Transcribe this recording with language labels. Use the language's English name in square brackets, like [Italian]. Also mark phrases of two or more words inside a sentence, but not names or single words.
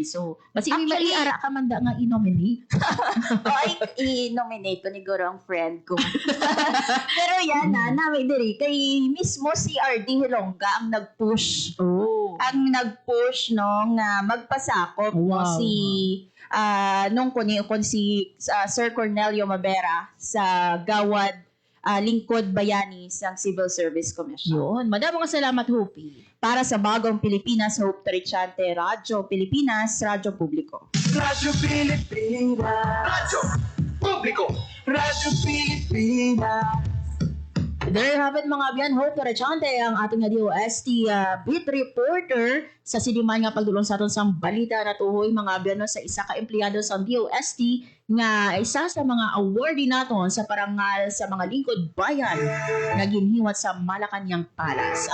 [Hiligaynon] So basi Actually, ara ka man da nga i-nominate. O ay i-nominate ko ni guro ang friend ko. Pero yan namin diri kay mismo si RD Hilongga ang nag-push. Oh. Ang nag-push no nga magpasakop no Wow. si nung kuni si Sir Cornelio Mabera sa Gawad Lingkod Bayani sa Civil Service Commission. Yun. Madamo nga salamat, Hopi. [Filipino] Para sa Bagong Pilipinas, Hope Trichante, Radyo Pilipinas, Radyo Publiko. Radyo Pilipinas. Radyo Publiko. Radyo Pilipinas. [English] There you have it [Hiligaynon] mga biyan, Hope Trichante, ang ating nga [English] DOST beat reporter [Hiligaynon] sa siniman nga pagdulong sa aton sang balita na tuhoy mga biyan no, sa isa ka empleyado sa DOST nga isa sa mga awardee naton sa parangal sa mga lingkod bayan na ginhiwat sa Malacañang Palace.